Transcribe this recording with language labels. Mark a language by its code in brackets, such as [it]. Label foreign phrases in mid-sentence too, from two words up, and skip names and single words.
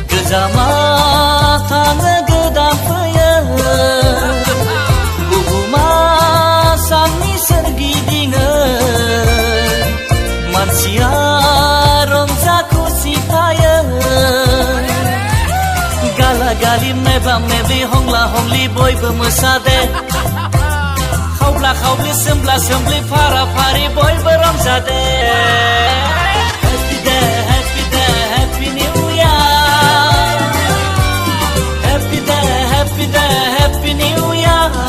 [brx] जामा थाङो गोदान फैयो बुहुमा साननि सोरगिदिङो मानसिया रंजा खुसि थायो गाला गालि मेबा मेबि हंला हंलि बयबो मोसादे खावब्ला खावब्लि सोमब्ला सोमब्लि फारा फारि बयबो रंजादे [en] Happy New Year Happy day, happy day, happy New Year